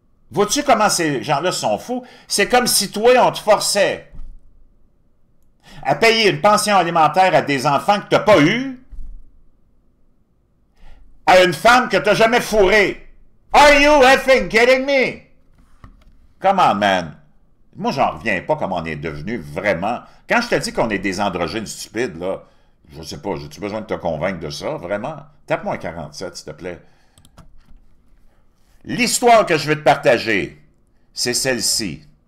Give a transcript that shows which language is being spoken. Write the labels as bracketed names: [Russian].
[French] Vois-tu comment ces gens-là sont fous? C'est comme si toi, on te forçait à payer une pension alimentaire à des enfants que tu n'as pas eus, à une femme que tu n'as jamais fourrée. [English] Are you effing kidding me? Come on, man. [French] Moi, j'en reviens pas comment on est devenu vraiment... Quand je te dis qu'on est des androgynes stupides, là, je sais pas, j'ai-tu besoin de te convaincre de ça, vraiment? Tape-moi un 47, s'il te plaît. L'histoire que je vais te partager, c'est celle-ci.